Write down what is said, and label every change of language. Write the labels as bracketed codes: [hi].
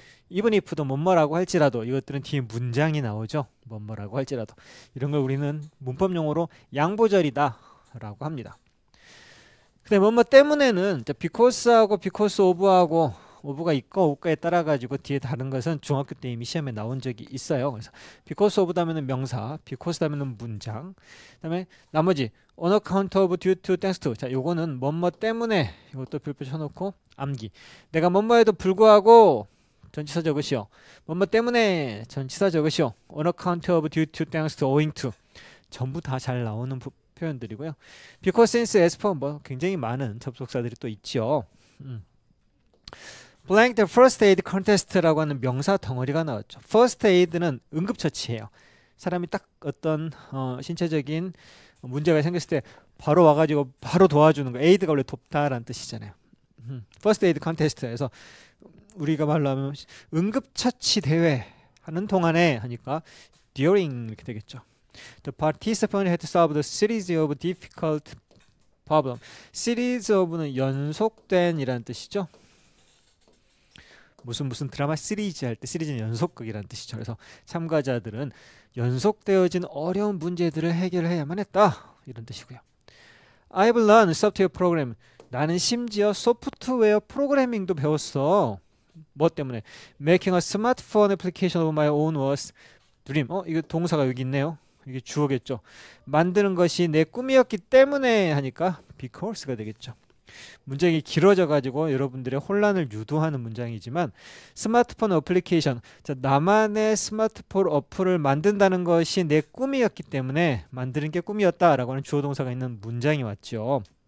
[en] even if [ko] 도 뭐뭐라고 할지라도 이것들은 뒤에 문장이 나오죠. 뭐뭐라고 할지라도 이런 걸 우리는 문법 용어로 양보절이다 라고 합니다. 근데 뭐뭐 때문에는 because하고 because of하고 of가 있고 없고에 따라 가지고 뒤에 다른 것은 중학교 때 이미 시험에 나온 적이 있어요. 그래서 because of 다음에는 명사, because 다음에는 문장, 그다음에 나머지 [en] on account of, due to, thanks to. [ko] 자, 요거는 뭐뭐 때문에, 이것도 별표 쳐놓고 암기. 내가 뭐뭐에도 불구하고 전치사 적으시오. 뭐뭐 때문에 전치사 적으시오. [en] on account of, due to, thanks to, owing to. [ko] 전부 다 잘 나오는 표현들이고요. [en] because, since, as for [ko] 뭐 굉장히 많은 접속사들이 또 있죠. [en] blank the first aid contest [ko] 라고 하는 명사 덩어리가 나왔죠. first aid는 응급처치예요. 사람이 딱 어떤 신체적인 문제가 생겼을 때 바로 와가지고 바로 도와주는 거. aid가 원래 돕다라는 뜻이잖아요. [en] first aid contest [ko] 에서 우리가 말로 하면 응급처치 대회 하는 동안에 하니까 during 이렇게 되겠죠. [en] The participant had to solve the series of difficult problem. [ko] series of는 연속된 이라는 뜻이죠. 무슨 드라마 시리즈 할 때 시리즈는 연속극이라는 뜻이죠. 그래서 참가자들은 연속되어진 어려운 문제들을 해결해야만 했다 이런 뜻이고요. [en] I've learned software program. [ko] 나는 심지어 소프트웨어 프로그래밍도 배웠어. 뭐 때문에? [en] Making a smartphone application of my own was dream. [ko] 이거 동사가 여기 있네요. 이게 주어겠죠. 만드는 것이 내 꿈이었기 때문에 하니까 because가 되겠죠. 문장이 길어져 가지고 여러분들의 혼란을 유도하는 문장이지만, 스마트폰 어플리케이션, 자, 나만의 스마트폰 어플을 만든다는 것이 내 꿈이었기 때문에 만드는 게 꿈이었다라고 하는 주어 동사가 있는 문장이 왔죠.